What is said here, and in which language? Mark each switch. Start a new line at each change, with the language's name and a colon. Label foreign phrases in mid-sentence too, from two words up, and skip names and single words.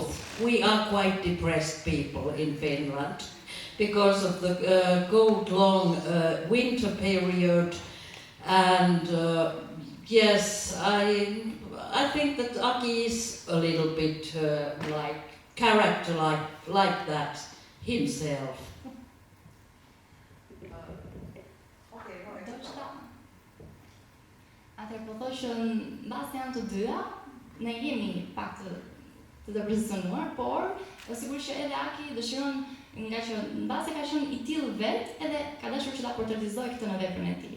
English: We are quite depressed people in Finland because of the cold, long winter period, and yes, I think that Aki is a little bit character like that himself.
Albanian: Atëherë po thosh mbas janë të dyja, ne jemi pak të depresionuar, por sigurisht që edhe Aki dëshiron, nga që mbasi ka qenë I tillë vet, edhe ka dashur që ta portretizojë këtë në veprën e tij.